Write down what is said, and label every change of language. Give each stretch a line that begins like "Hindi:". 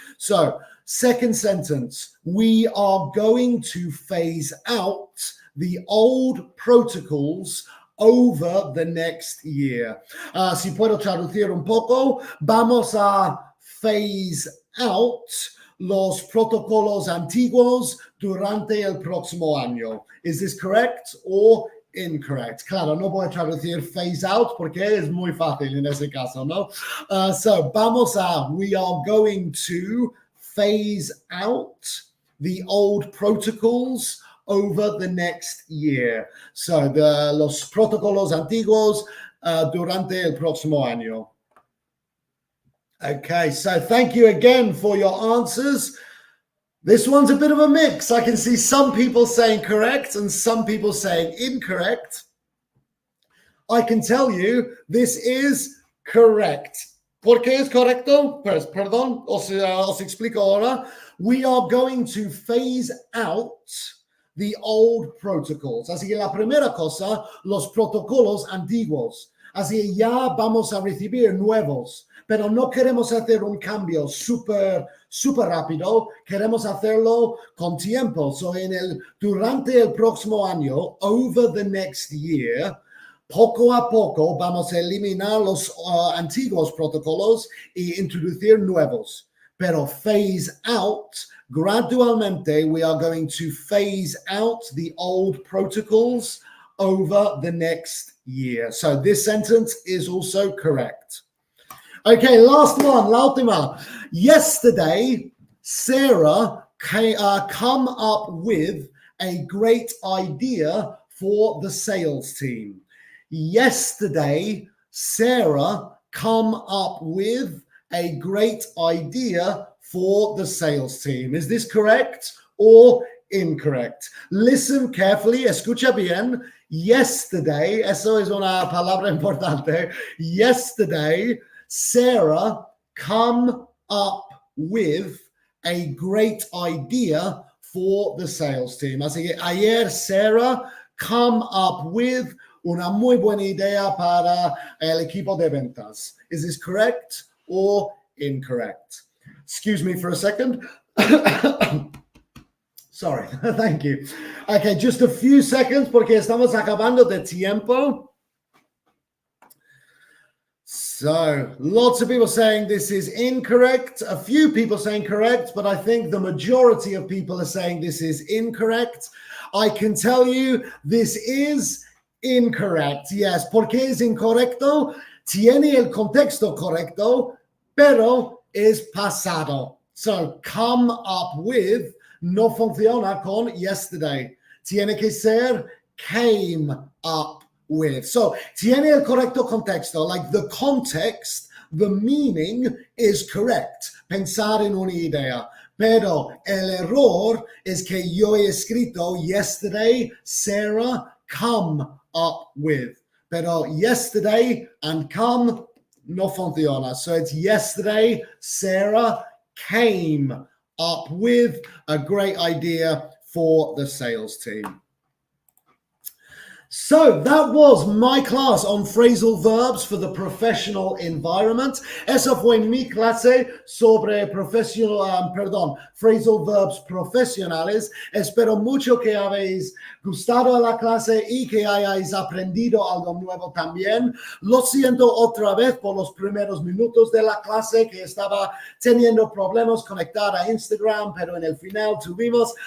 English: So, second sentence. We are going to phase out the old protocols over the next year.
Spanish: Si puedo traducir un poco, vamos a phase out los protocolos antiguos durante el próximo año.
English: Is this correct or incorrect?
Spanish: Claro, no voy a traducir phase out porque es muy fácil en ese caso, ¿no?
English: We are going to phase out the old protocols over the next year.
Spanish: So, los protocolos antiguos durante el próximo año.
English: Okay, so thank you again for your answers. This one's a bit of a mix. I can see some people saying correct and some people saying incorrect. I can tell you this is correct.
Spanish: ¿Por qué es correcto? Pues, perdón, os explico ahora.
English: We are going to phase out the old protocols.
Spanish: Así que la primera cosa, los protocolos antiguos. Así que ya vamos a recibir nuevos. Pero no queremos hacer un cambio súper rápido, queremos hacerlo con tiempo. So, durante el próximo año,
English: over the next year,
Spanish: poco a poco vamos a eliminar los antiguos protocolos y introducir nuevos.
English: Pero phase out, gradualmente, we are going to phase out the old protocols over the next year. So this sentence is also correct. Okay, last one,
Spanish: la última.
English: Yesterday, Sarah come up with a great idea for the sales team. Yesterday, Sarah come up with a great idea for the sales team. Is this correct or incorrect? Listen carefully,
Spanish: escucha bien. Yesterday, eso es una palabra importante.
English: Yesterday, Sarah come up with a great idea for the sales team.
Spanish: Así que ayer Sarah come up with una muy buena idea para el equipo de ventas.
English: Is this correct or incorrect? Excuse me for a second. Sorry, thank you. Okay, just a few seconds
Spanish: porque estamos acabando de tiempo.
English: So, lots of people saying this is incorrect. A few people saying correct, but I think the majority of people are saying this is incorrect. I can tell you this is incorrect.
Spanish: Yes, porque es incorrecto. Tiene el contexto correcto, pero es pasado. So, come up with no funciona con yesterday. Tiene que ser came up with. So, tiene el correcto contexto.
English: Like the context, the meaning is correct.
Spanish: Pensar en una idea. Pero el error es que yo he escrito
English: yesterday, Sarah come up with.
Spanish: Pero yesterday and come no funciona.
English: So it's yesterday, Sarah came up with a great idea for the sales team. So that was my class on phrasal verbs for the professional environment.
Spanish: Esa fue mi clase sobre phrasal verbs profesionales. Espero mucho que habéis gustado la clase y que hayáis aprendido algo nuevo también. Lo siento otra vez por los primeros minutos de la clase que estaba teniendo problemas conectar a Instagram, pero en el final tuvimos.